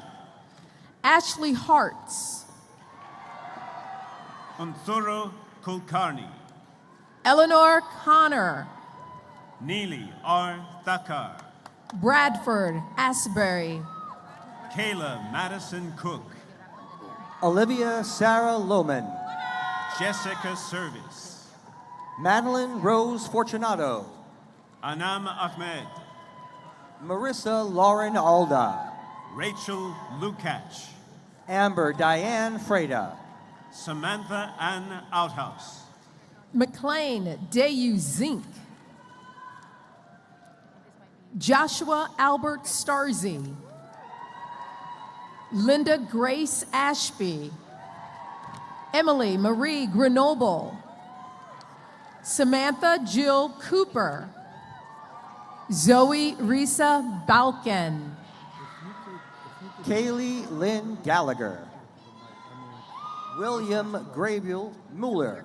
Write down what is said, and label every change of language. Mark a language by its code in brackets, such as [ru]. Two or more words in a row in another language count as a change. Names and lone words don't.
[en] Ashley Hartz. Unthuro Kulkarni. Eleanor Connor. Neely R. Thakkar. Bradford Asbury. Kayla Madison Cook. Olivia Sarah Lohman. Jessica Service. Madeline Rose Fortunato. Anam Ahmed. Marissa Lauren Alda. Rachel Lukács. Amber Diane Freda. Samantha Ann Outhouse. McLean Dayu Zink. Joshua Albert Starzy. Linda Grace Ashby. Emily Marie Grenoble. Samantha Jill Cooper. Zoe Risa Balkan. Kaylee Lynn Gallagher. William Graviel Mueller.